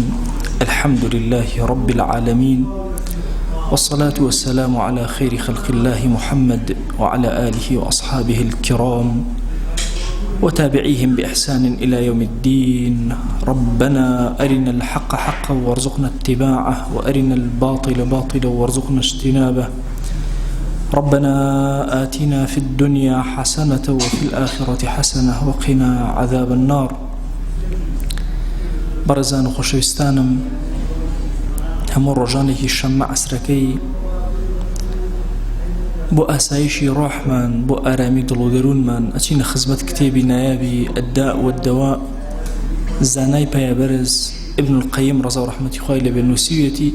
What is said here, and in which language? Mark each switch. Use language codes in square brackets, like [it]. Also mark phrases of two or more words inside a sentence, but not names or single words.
[ar] الحمد لله رب العالمين، والصلاة والسلام على خير خلق الله محمد وعلى آله وأصحابه الكرام وتابعيهم بإحسان إلى يوم الدين. ربنا أرنا الحق حقا وارزقنا اتباعه، وأرنا الباطل باطلا وارزقنا اجتنابه. ربنا آتنا في الدنيا حسنة وفي الآخرة حسنة وقنا عذاب النار. [ckb] بەڕێزان و خۆشەویستانم، هەموو ڕۆژانێکی شەممە عەسرەکەی بۆ ئاسایشی ڕۆحمان، بۆ ئارامی دڵ و دەروونمان ئەچینە خزمەت کتێبی نایابی الداء والدواء، زانای پایەبەرز ابن القەیم ڕەزا و ڕەحمەتی خوای لەبێ نووسیوێتی.